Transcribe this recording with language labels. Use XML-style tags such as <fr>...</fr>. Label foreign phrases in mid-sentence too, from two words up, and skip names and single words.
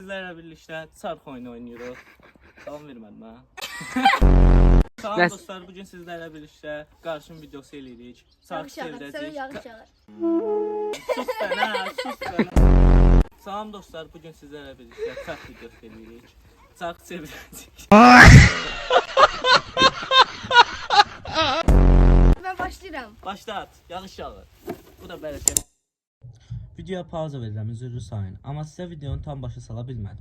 <tr>Sizlerle birlikte çarx oyunu oynuyoruz.</tr> <az>Salam vermədim ha.</az> <tr>Salam dostlar, bugün sizlerle birlikte karşım videosu eləyirik.</tr> <az>Çarx çevirəcəyik. Sus ben ha, sus ben.</az> <tr>Salam dostlar, bugün sizlerle birlikte çarx videosu eləyirik.</tr> <az>Çarx çevirəcəyik. Ben başlayıram. Başlat, yağış yağır. Bu da bərəkət. Videoya pauza verirəm, üzrlü sayın. Amma sizə videonu tam başa sala bilmədim.</az>